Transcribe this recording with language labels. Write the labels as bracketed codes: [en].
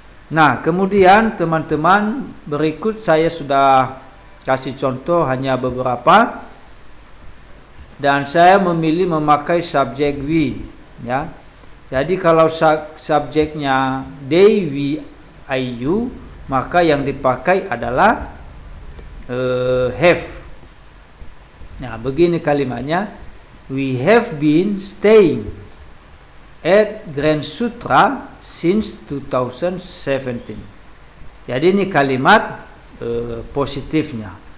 [id] Nah, kemudian teman-teman, berikut saya sudah kasih contoh hanya beberapa, dan saya memilih memakai subjek we, ya. Jadi kalau subjeknya they, we, I, you, maka yang dipakai adalah have. Nah, begini kalimatnya: [en] we have been staying at Grand Sutra since 2017. [id] Jadi ini kalimat positifnya.